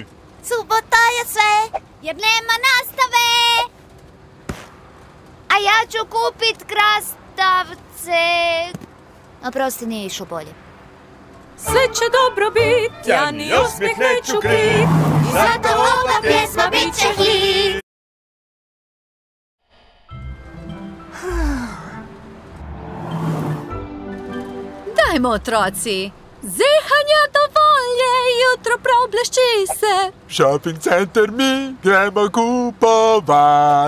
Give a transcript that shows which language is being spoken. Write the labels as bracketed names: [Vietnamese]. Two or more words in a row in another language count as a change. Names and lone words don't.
[Croatian] Subota je sve, jer nema nastave. A ja ću kupit krastavce. Oprosti, nije išlo bolje. Sve će dobro bit, ja ni osmijeh neću krit. I zato ova pjesma bit će hit. [Slovenian] Dajmo, otroci, zehanja do volje, jutro problešći se. [English] Shopping center [Slovenian] mi gremo kupovat.